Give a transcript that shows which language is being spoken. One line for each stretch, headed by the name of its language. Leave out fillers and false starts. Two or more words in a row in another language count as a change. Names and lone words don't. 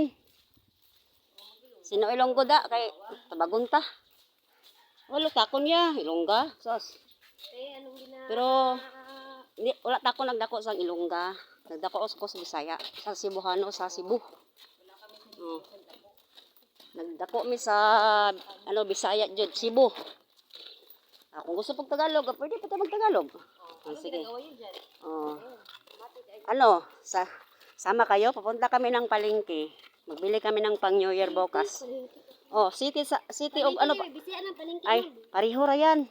Hiligaynon: Sino Ilonggo da kay tabagon ta. Wala ta kon ya Ilongga. Sos. Pero hindi wala ta ko nagdako sa Ilongga.
Cebuano: Nagdako ko sa Bisaya, sa Cebuano, sa Cebu. Oh. Nagdako mi sa ano Bisaya jud Cebu.
Filipino: Kung gusto pag Tagalog, pwede pa ta mag-Tagalog. Sige. Oh. Ano, sama kayo, papunta kami ng palengke. Magbili kami ng pang New Year bukas. Oh, city of ano pa? Ay, pareho ra yan.